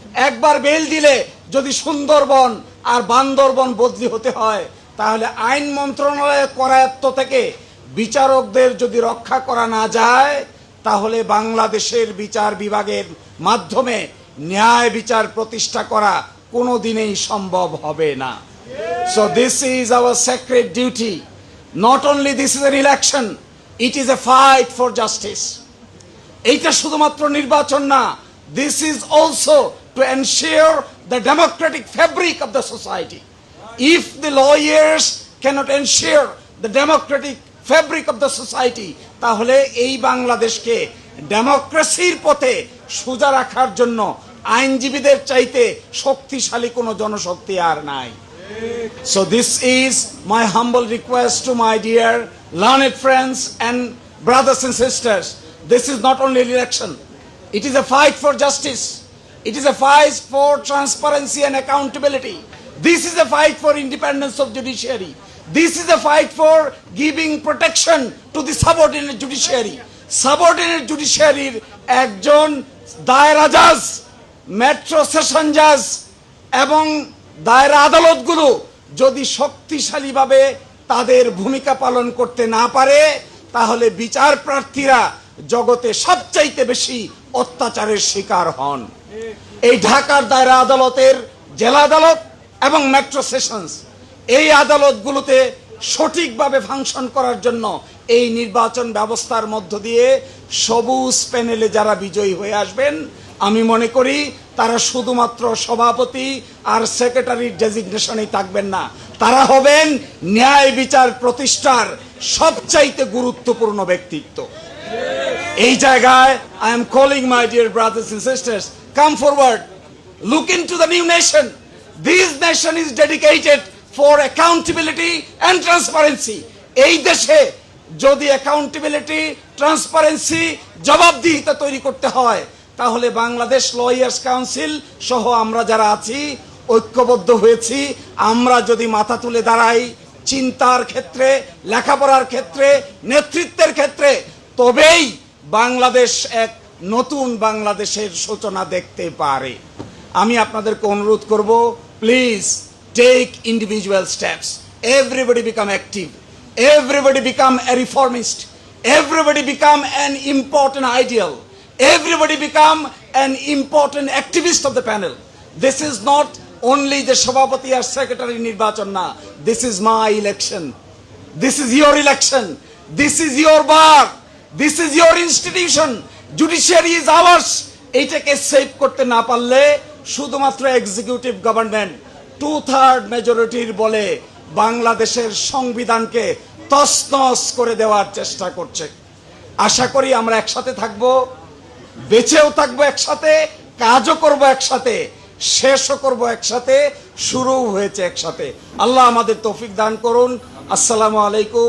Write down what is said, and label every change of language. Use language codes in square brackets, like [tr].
[bn] একবার বেল দিলে যদি সুন্দরবন আর বান্দরবন বদলি হতে হয়, তাহলে আইন মন্ত্রণালয়ের করায়ত্ত থেকে বিচারকদের যদি রক্ষা করা না যায়, তাহলে বাংলাদেশের বিচার বিভাগের মাধ্যমে ন্যায় বিচার প্রতিষ্ঠা করা কোনোদিনই সম্ভব হবে না। [en] So this is our sacred duty. Not only this is an election, it is a fight for justice. [bn] এইটা শুধুমাত্র নির্বাচন না, [en] this is also to ensure the democratic fabric of the society. If the lawyers cannot ensure the democratic fabric of the society, [bn] তাহলে এই বাংলাদেশকে ডেমোক্রেসির পথে সোজা রাখার জন্য আইনজীবীদের চাইতে শক্তিশালী কোনো জনশক্তি আর নাই। [en] So this is my humble request to my dear learned friends and brothers and sisters. This is not only an election, it is a fight for justice. It is a fight for transparency and accountability. This is a fight for independence of judiciary. This is a fight for giving protection to the subordinate judiciary. Subordinate judiciary [bn] একজন দায়রা জাজ, metro session জাজ এবং দায়রা আদালতগুলো যদি শক্তিশালীভাবে তাদের ভূমিকা পালন করতে না পারে, তাহলে বিচার প্রার্থীরা জগতে সবচাইতে বেশি অত্যাচারের শিকার হন। এই ঢাকার দায়রা আদালতের জেলা আদালত এবং মেট্রো সেশনস, এই আদালতগুলোতে সঠিকভাবে ফাংশন করার জন্য এই নির্বাচন ব্যবস্থার মধ্য দিয়ে সবুজ প্যানেলে যারা বিজয়ী হয়ে আসবেন, আমি মনে করি তারা শুধুমাত্র সভাপতি আর সেক্রেটারির ডেজিগনেশনেই থাকবেন না, তারা হবেন ন্যায় বিচার প্রতিষ্ঠার সবচাইতে গুরুত্বপূর্ণ ব্যক্তিত্ব। এই জায়গায় [en] I am calling my dear brothers and sisters, come forward, look into the new nation. This nation is dedicated for accountability and transparency. [bn] এই দেশে যদি অ্যাকাউন্টেবিলিটি, ট্রান্সপারেন্সি, জবাবদিহিতা তৈরি করতে হয়, তাহলে বাংলাদেশ লয়ার্স কাউন্সিল সহ আমরা যারা আছি ঐক্যবদ্ধ হয়েছি, আমরা যদি মাথা তুলে দাঁড়াই চিন্তার ক্ষেত্রে, লেখাপড়ার ক্ষেত্রে, নেতৃত্বের ক্ষেত্রে, তবেই বাংলাদেশ এক নতুন বাংলাদেশের সূচনা দেখতে পারে। আমি আপনাদেরকে অনুরোধ করব, [en] Please take individual steps, everybody become active, everybody become a reformist, everybody become an important ideal, everybody become an important activist of the panel. This is not only the Shabapati or Secretary [bn] Nirbachon na, [en] this is my election, this is your election, this is your bar, this is your institution, judiciary is ours. [bn] এইটাকে save করতে না পারলে শুধুমাত্র executive government 2/3 মেজরিটির বলে বাংলাদেশের সংবিধানকে তছনছ করে দেওয়ার চেষ্টা করছে। আশা করি আমরা একসাথে থাকবো, বেঁচেও থাকবো একসাথে, কাজও করব একসাথে, শেষও করব একসাথে, শুরু হয়েছে একসাথে। আল্লাহ আমাদের তৌফিক দান করুন। আসসালামু আলাইকুম।